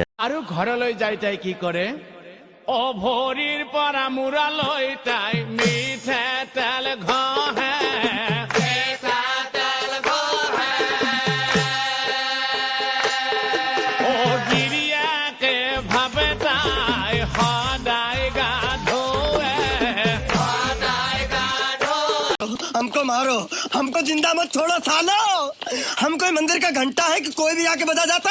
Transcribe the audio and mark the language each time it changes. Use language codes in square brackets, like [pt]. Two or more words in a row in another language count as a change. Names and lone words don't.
[as] আৰু ঘৰলৈ যাই তাই কি কৰে অভৰিৰ পৰা মুৰা লৈ তাই মিঠা তেল ঘহে ও গিৰিয়াকে ভাবে তাই সদায় গা ধোৱে [hi] हमको मारो, हमको जिंदा मत छोड़ो सालो। हम कोई मंदिर का घंटा है कि कोई भी आके बजा जाता है।